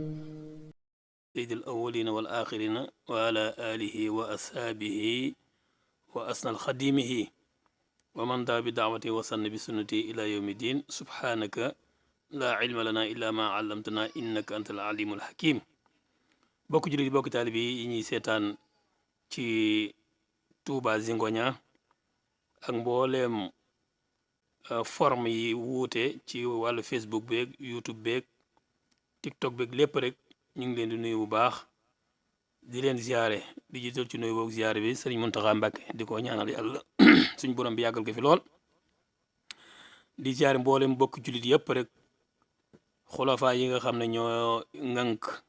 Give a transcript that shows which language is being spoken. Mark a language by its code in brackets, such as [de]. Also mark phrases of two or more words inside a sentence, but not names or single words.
[ar] سيد الأولين والآخرين وعلى آله وأصحابه وأسنى الخديمه ومن دعا بدعوته وسن بسنته إلى يوم الدين سبحانك لا علم لنا إلا ما علمتنا إنك أنت العليم الحكيم [wo] bokk jullit bokk taalibe yi ñuy seetaan ci Touba Zingonia ak mbooleem forme yi wuute ci wàllu Facebook beeg YouTube beeg TikTok beeg lépp rek ñu ngi leen di nuyu bu baax di leen ziare di jiital ci nuyu boog ziare bi Sëriñ Muntaxa Mbàkke di ko ñaanal yàlla suñ borom bi yàggal ko fi lool di ziare mbooleem bokk jullit yëpp rek xulafaa yi nga xam ne ñoo ŋànk